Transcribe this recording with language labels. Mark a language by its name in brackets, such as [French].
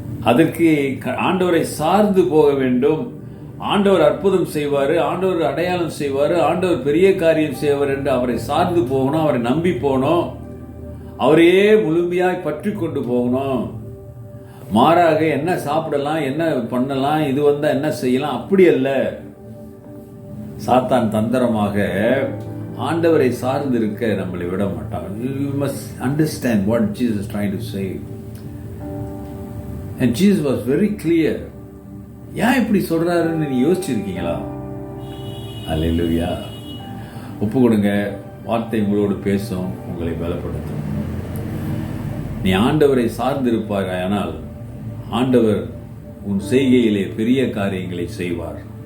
[Tamil] அதற்கு ஆண்டவரை சார்ந்து போக வேண்டும். ஆண்டவர் அற்புதம் செய்வாரு, ஆண்டவர் அடையாளம் செய்வாரு, ஆண்டவர் பெரிய காரியம் செய்வார் என்று அவரை சார்ந்து போகணும், அவரை நம்பி போகணும், அவரையே முழுமையாய் பற்றி கொண்டு போகணும். மாறாக என்ன சாப்பிடலாம், என்ன பண்ணலாம், இது வந்தா என்ன செய்யலாம், அப்படி அல்ல. சாத்தான் தந்திரமாக ஆண்டவரை சார்ந்து இருக்க நம்மளை விட மாட்டான். [English] You must understand what Jesus is trying to say. And Jesus was very clear. [Tamil] ஏன் இப்படி சொல்றாருன்னு நீ யோசிச்சிருக்கீங்களா? அல்லேலூயா. ஒப்பு கொடுங்க. வார்த்தை உங்களோடு பேசும், உங்களை பலப்படுத்தும். நீ ஆண்டவரை சார்ந்திருப்பார், ஆனால் ஆண்டவர் உன் செய்கையிலே பெரிய காரியங்களை செய்வார்.